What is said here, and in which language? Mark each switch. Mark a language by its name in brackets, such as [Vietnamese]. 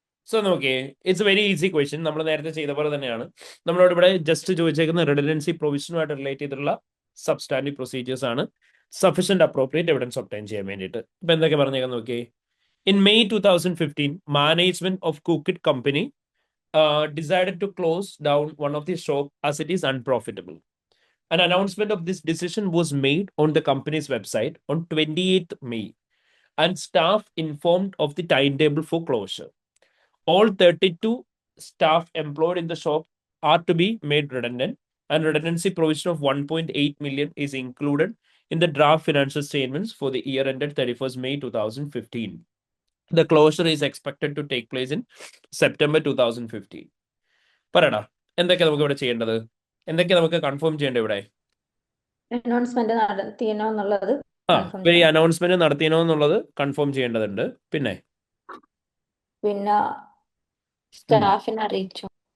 [Malayalam] So നോക്കിയേ, [English] It's a very easy question. [Malayalam] നമ്മൾ നേരത്തെ ചെയ്ത പോലെ തന്നെയാണ്. നമ്മളോട് ഇവിടെ ജസ്റ്റ് ചോദിച്ചേക്കുന്ന റിഡൻഡൻസി പ്രൊവിഷനുമായിട്ട് റിലേറ്റ് ചെയ്തിട്ടുള്ള സബ്സ്റ്റാൻറ്റീവ് പ്രൊസീജിയേഴ്സ് ആണ് സഫീഷ്യന്റ് അപ്രോപ്രിയേറ്റ് എവിഡൻസ് ഒബ്റ്റെയിൻ ചെയ്യാൻ വേണ്ടിയിട്ട്. ഇപ്പൊ എന്തൊക്കെ പറഞ്ഞേക്കാൻ നോക്കിയേ. [English] In May 2015, management of Cookit Company decided to close down one of the shop as it is unprofitable. An announcement of this decision was made on the company's website on 28th May, and staff informed of the timetable for closure. All 32 staff employed in the shop are to be made redundant, and redundancy provision of 1.8 million is included in the draft financial statements for the year ended 31st May 2015. The closure is expected to take place in September 2015. [Malayalam] പറയടാ, എന്തൊക്കെ നമുക്ക് ഇവിടെ ചെയ്യേണ്ടത്? എന്തൊക്കെ നമുക്ക് confirm ചെയ്യേണ്ടത് ഇവിടെ? Announcement നടത്തിയോ എന്നുള്ളത് ഇവർ ഈ അനൗൺസ്മെന്റ് നടത്തിയോ എന്നുള്ളത് കൺഫേം ചെയ്യേണ്ടതുണ്ട്. പിന്നെ സ്റ്റാഫിനെ അറിയിച്ചു.